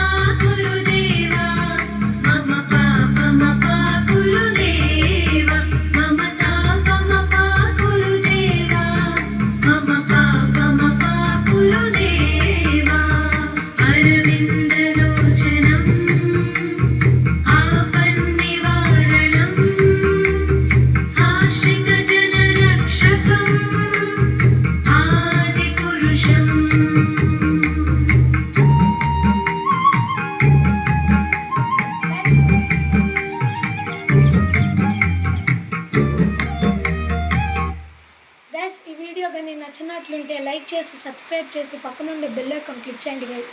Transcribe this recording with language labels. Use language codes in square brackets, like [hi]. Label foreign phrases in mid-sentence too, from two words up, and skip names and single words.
[sa] गुरुदेवा मम पापमपा गुरुदेवा मम तापमपा गुरुदेवा मम पापमपा गुरुदेवा अरविन्दलोचनम् आपन्निवारणम् आश्रितजनरक्षकम् आदिपुरुषम् [te] గైస్ ఈ వీడియో కానీ నచ్చినట్లుంటే లైక్ చేసి సబ్స్క్రైబ్ చేసి పక్కన ఉండే [en] bell icon [te] క్లిక్ చేయండి గైస్.